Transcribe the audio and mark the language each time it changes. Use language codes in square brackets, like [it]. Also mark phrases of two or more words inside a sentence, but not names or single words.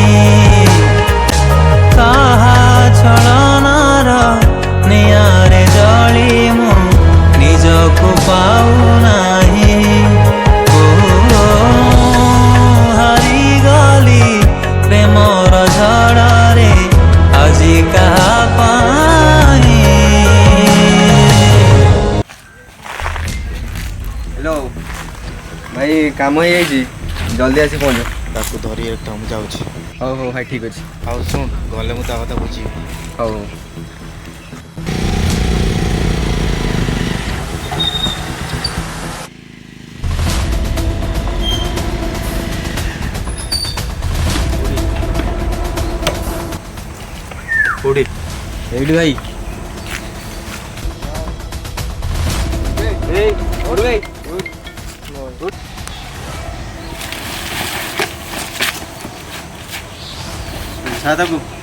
[or] କାହା ଛଳନାର ନିଆଁରେ ଜଳି ମୁଁ ନିଜକୁ ପାଉନାହିଁ ହାରିଗଲି ପ୍ରେମର ଝଡ଼ରେ ଆଜି କାହା ପାଇଁ। [hi] हेलो भाई काम हो जाइए जल्दी आसी पहुँच [or] ତାକୁ ଧରି ରଖ ମୁଁ ଯାଉଛି। ହଉ ହଉ ଭାଇ ଠିକ୍ ଅଛି ଆଉ ଶୁଣ ଗଲେ ମୁଁ ତା କଥା ବୁଝିବି। ହଉ କୋଉଠି? ଏଇଠି ଭାଇ ଭାଇ ତାକୁ